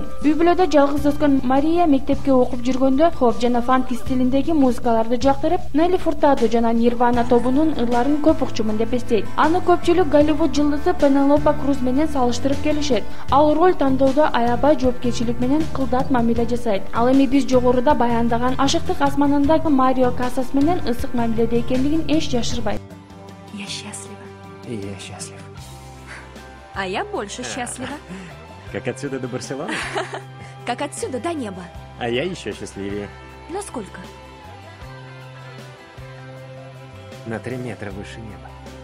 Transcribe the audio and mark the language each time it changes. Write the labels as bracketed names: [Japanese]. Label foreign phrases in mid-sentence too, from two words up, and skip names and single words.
[Kyrgyz] Үй-бүлөдө жалгыз өскөн Мария мектепке окуп жүргөндө хоп жана фанк стилиндеги музыкаларды жактырып, Нелли Фуртадо жана Нирвана тобунун ырларын көп укчумун деп эстейт. Аны көпчүлүк Голливуд жылдызы Пенелопа Круз менен салыштырып келишет. Ал роль тандоодо аябай жоопкерчилик менен кылдат мамиле жасайт. Ал эми биз жогоруда баяндаган Ашыктык асманындагы Марио Касас менен ысык мамиледе экендигин эч жашырбайт. [Russian] Я счастлива. И я счастлив. А я больше счастлива. Как отсюда до Барселоны? Как отсюда до неба. А я еще счастливее. Насколько? На 3 метра выше неба.